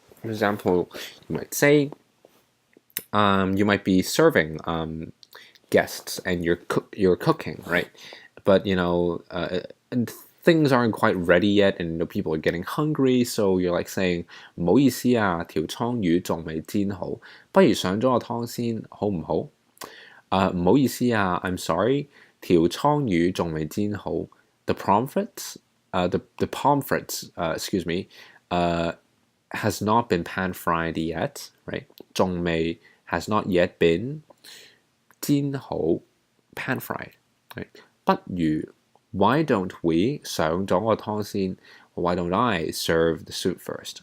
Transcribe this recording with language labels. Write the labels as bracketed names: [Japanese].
[English] For example, you might say, you might be serving guests and you're cooking, right? But and things aren't quite ready yet, and people are getting hungry, so you're like saying [Cantonese] 唔好意思啊，條倉魚仲未煎好，不如上咗個湯先，好唔好？唔好意思啊， [English] I'm sorry. [Cantonese] 條倉魚仲未煎好 [English] The pomfrets the pomfrets, has not been pan fried yet, right? [Cantonese] 仲未 [English] has not yet been [Cantonese] 煎好 [English] pan fried, right? [Cantonese] 不如 [English] why don't we [Cantonese] 上咗個湯先 [English] why don't I serve the soup first?